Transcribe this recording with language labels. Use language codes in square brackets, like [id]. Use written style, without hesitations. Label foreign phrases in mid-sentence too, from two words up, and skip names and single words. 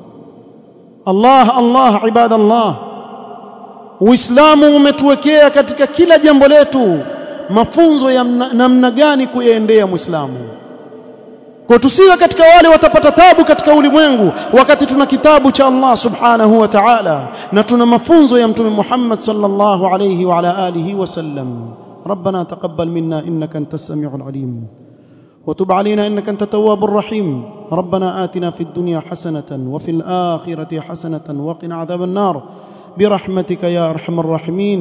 [sw] Allah, ibadallah, Uislamu umetuwekea katika kila jambo letu mafunzo ya namna gani kuyaendea Muislamu. Kwa tusiwe katika wale watapata tabu katika ulimwengu, wakati tuna kitabu cha Allah [ar] سبحانه وتعالى [sw] na tuna mafunzo ya mtume Muhammad [ar] صلى الله عليه وعلى آله وسلم. ربنا تقبل منا إنك أنت السميع العليم وتب علينا إنك أنت التواب الرحيم. ربنا آتنا في الدنيا حسنة وفي الآخرة حسنة وقنا عذاب النار برحمتك يا أرحم الراحمين.